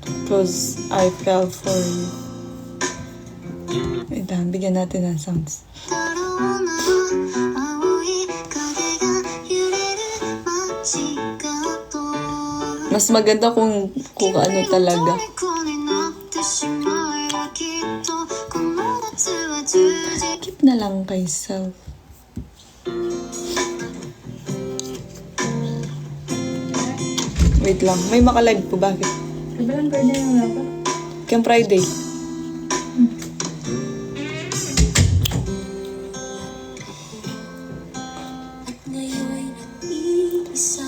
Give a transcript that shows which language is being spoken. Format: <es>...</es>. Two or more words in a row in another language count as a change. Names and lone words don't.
<en>'Cause I fell for you.</en> <tl>Wait lang, bigyan natin ng sounds.</tl> <ja>だろうな青い影が揺れる街角</ja> <tl>Mas maganda kung ano talaga.</tl> <ja>虜になってしまえばきっとこの夏は充実</ja> <tl>Keep na lang kay self. Wait lang, may makalive po. Bakit? Kabilang birthday yung dapat. Kaya Friday. ngayon nag-iisa</tl>